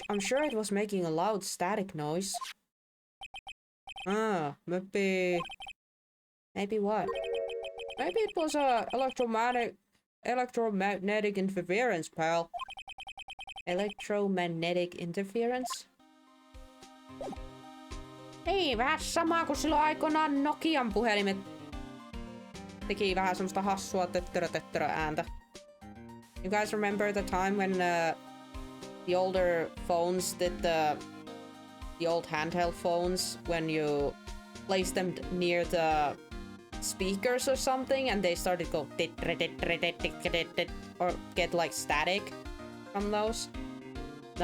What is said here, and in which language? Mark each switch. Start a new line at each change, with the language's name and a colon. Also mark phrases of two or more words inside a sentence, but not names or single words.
English: I'm sure it was making a loud static noise. Ah, maybe... Maybe what? Maybe it was a electromagnetic interference, pal. Electromagnetic interference?
Finnish: Hei, vähän sama kuin silloin aikoinaan Nokian puhelimet. Teki vähän semmoista hassua töttörö ääntä.
English: You guys remember the time when the older phones did the old handheld phones when you placed them near the speakers or something and they started go or get like static from those?